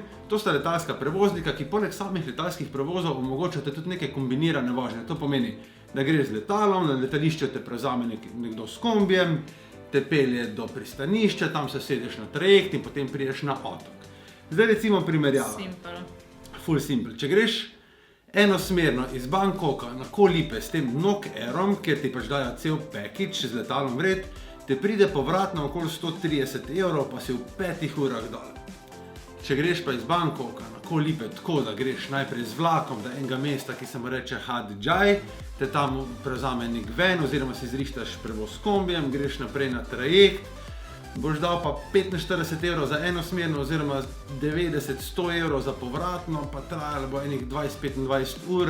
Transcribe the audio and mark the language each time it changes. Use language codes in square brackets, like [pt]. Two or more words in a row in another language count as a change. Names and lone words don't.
[sl] To sta letalska prevoznika, ki poleg samih letalskih prevozov omogočate tudi neke kombinirane vožnje. To pomeni, da greš z letalom, na letališču te prevzame nekdo s kombijem, te pelje do pristanišča, tam se sedeš na trajekt in potem prideš na otok. Zdaj recimo primerjava. Simple. Full simple.Če greš enosmerno iz Bangkoka na Koh Lipe s tem Nok Airom, kjer ti pač dajo cel package z letalom vred, te pride povratno okoli 130 evrov, pa si v 5 urah dol. Če greš pa iz Bangkoka na Koh Lipe tako, da greš najprej z vlakom do enega mesta, ki se mu reče Hat Yai, te tam prevzame nek van oziroma si zrihtaš prevoz s kombijem, greš naprej na trajekt, boš dal pa 45 evrov za enosmerno oziroma 90-100 evrov za povratno, pa trajalo bo enih 20-25 ur.